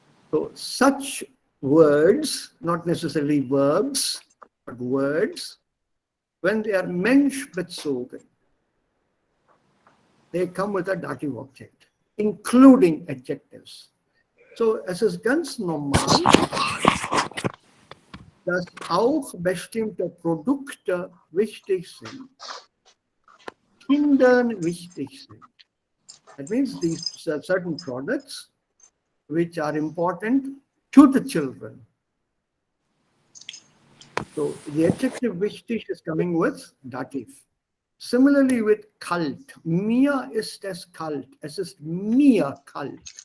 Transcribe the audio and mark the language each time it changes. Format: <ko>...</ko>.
<en>So such words, not necessarily verbs, but words, when they are menschbezogen, they come with a dative object, including adjectives.</en> <de>So es ist ganz normal, dass auch bestimmte Produkte wichtig sind, Kindern wichtig sind.</de> <en>That means these certain products which are important to the children. So the adjective wichtig is coming with dative. Similarly with kalt.</en> <de>Mir ist es kalt. Es ist mir kalt.</de>